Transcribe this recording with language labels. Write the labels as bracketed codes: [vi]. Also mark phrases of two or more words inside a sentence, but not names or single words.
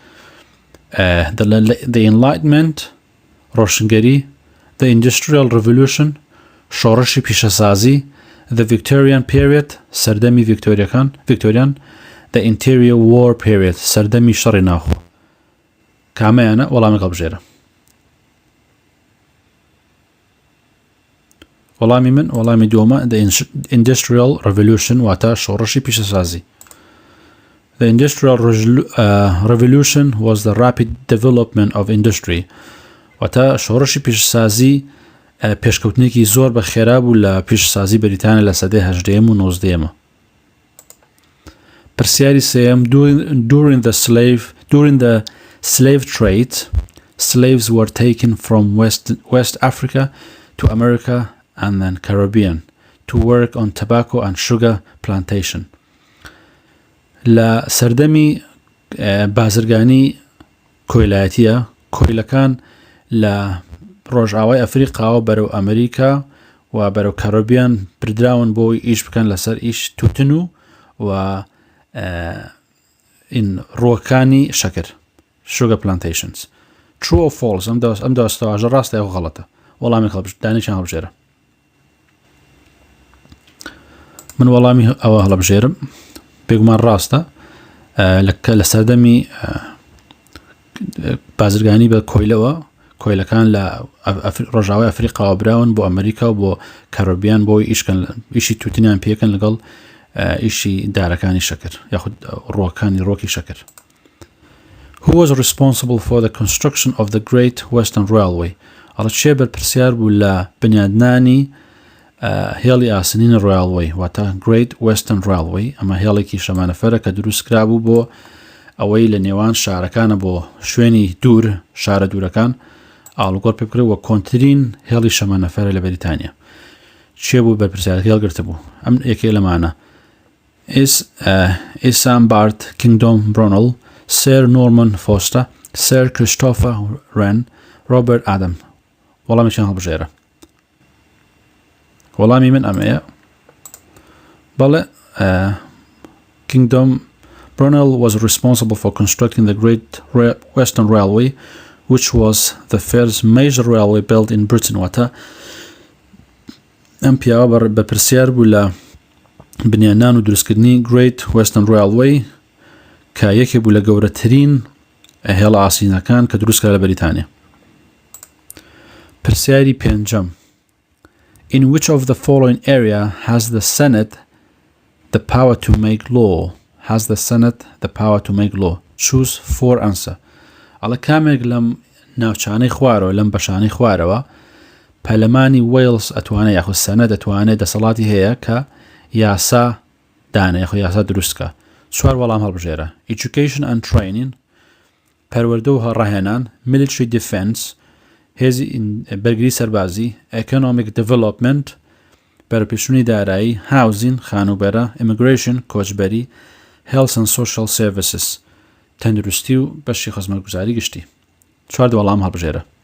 [en] The Enlightenment ڕۆشنگەری The Industrial Revolution [ckb] شۆڕشی پیشەسازی [en] The Victorian Period [ckb] سەردەمی ڤیکتۆریان [en] The Interior War Period [ckb] سەردەمی شەڕی ناوخۆ کامەیانە وەڵامێک هەڵبژێرە وەڵامی من وەڵامی دووەمە [en] The Industrial Revolution [ckb] واتە شۆڕشی پیشەسازی [en] The Industrial Revolution was the rapid development of industry [ckb] واتە شۆڕشی پیشەسازی پێشکەوتنێکی زۆر بە خێرا بوو لە پیشەسازی بەریتانیا لە سەدەی 18م و 19م پرسیاری سێم [en] During the slave trade slaves were taken from West Africa to America and then Caribbean to work on tobacco and sugar plantation [ckb] لە سەردەمی بازرگانی کۆیلایەتیە کۆیلەکان لە ڕۆژئاوای ئەفریقاوە بەرەو ئەمریکا و بەرەو کارۆبیان بردراون بۆی ئیش بکەن لەسەر ئیش توتن و ڕۆکانی شەکر [en] sugar plantations true or false [ckb] ئەم داستەواژە ڕاستە یاخۆ غەڵەتە وەڵامی دانیشان هەڵبژێرە من وەڵامی ئەوە هەڵبژێرم بێگومان ڕاستە لە سەردەمی بازرگانی بە کۆیلەکان لە ڕۆژاوای ئەفریقاوە براون بۆ ئەمریکا و بۆ کارۆبیان بۆی ئیشی توتنیان پێکەن لەگەڵ ئیشی دارەکانی شەکر یاخود ڕۆکی شەکر [en] Who was responsible for the construction of the Great Western Railway [ckb] ئەڵە چێ بەرپرسیار بوو لە بنیادنانی هێڵی ئاسنین ڕۆیاڵوەی واتە [en] Great Western Railway [ckb] ئەمە هێڵێکی شەمانەفەرە کە دروست کرابوو بۆ ئەوەی لە نێوان شارەکانە بۆ شوێنی دوور شارە دوورەکان ئاڵوگۆڕ پێ بکرێت وە کۆنترین هێڵی شەمانەفەرە لە بەریتانیا چێ بوو بەرپرسیارەکە هێڵگرتە بوو ئەم یەکێ لەمانە ئیسامبارد کینگدۆم برۆنڵ سێر نۆرمن فۆستە سێر کریستۆفە ڕێن ڕۆبەرت ئادەم وەڵامیشان هەڵبژێرە وەڵامی من ئەمەیە بەڵێ [en] Kingdom Brunel was responsible for constructing the Great Western Railway which was the first major railway built in Britain [ckb] واتە ئەم پیاوە بەپرسیار بوو لە بنیانان و دروستکردنی [en] Great Western Railway [ckb] کە یەکێ بوو لە گەورەترین هێڵە ئاسینەکان کە دروستکرا لە بەریتانیا پرسیاری پێنجەم [en] In which of the following area has the Senate the power to make law? Has the Senate the power to make law? Choose for answer. [ckb] ئەڵە کامێک لەم ناوچانەی خوارەوە لەم بەشانەی خوارەوە پەرلەمانی وێلز ئەتوانێت یاخود سەنەت دەتوانێت دەسەڵاتی هەیە کە یاسا دانە یاخود یاسا دروستکە چوار وەڵام هەڵبژێرە [en] Education and Training [ckb] پەروەردە و هەڕاهێنان [en] Military Defense [ckb] هێزی بەرگری سەربازی [en] Economic Development [ckb] بەرەپێشوونی دارایی Housing خانوبەرە Immigration کۆچبەری [en] Health and Social Services [ckb] تەندروستی و بەشی خزمەتگوزاری گشتی چوار وەڵام هەڵبژێرە